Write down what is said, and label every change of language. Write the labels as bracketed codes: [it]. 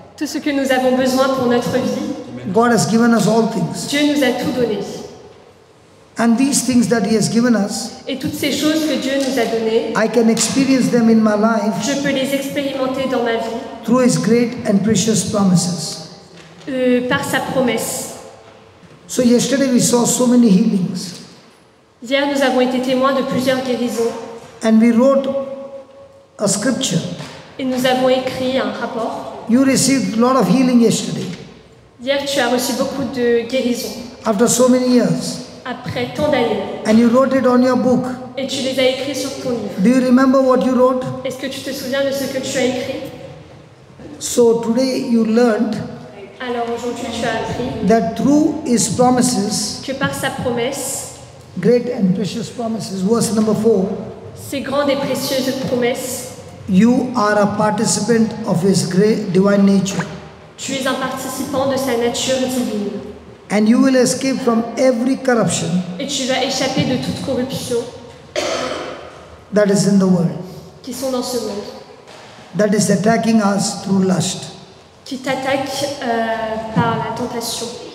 [fr] tout ce que nous avons besoin pour notre vie. [en] God has given us all things. [fr] Dieu nous a tout donné. [en] And these things that He has given us, [fr] Et toutes ces choses que Dieu nous a données, [en] I can experience them in my life [fr] je peux les expérimenter dans ma vie [en] through His great and precious promises. [fr] par sa promesse. [en] So yesterday we saw so many healings. [fr] Hier, nous avons été témoins de plusieurs guérisons [en] And we wrote a scripture. [fr] et nous avons écrit un rapport. [en] You received a lot of healing yesterday. [fr] Hier, tu as reçu beaucoup de guérisons [en] After so many years. [fr] après tant d'années [en] And you wrote it on your book. [fr] et tu les as écrits sur ton livre. [en] Do you remember what you wrote? [fr] Est-ce que tu te souviens de ce que tu as écrit? [en] So today you learned [fr] Alors aujourd'hui, tu as appris [en] that through His promises, [fr] que par sa promesse, [en] great and precious promises, verse number 4, [fr] ces grandes et précieuses promesses, [en] you are a participant of His great divine nature. [fr] tu es un participant de sa nature divine [en] And you will escape from every corruption [fr] et tu vas échapper de toute corruption [en] that is in the world, [fr] qui sont dans ce monde, [en] that is attacking us through lust. [fr] qui t'attaquent par la tentation.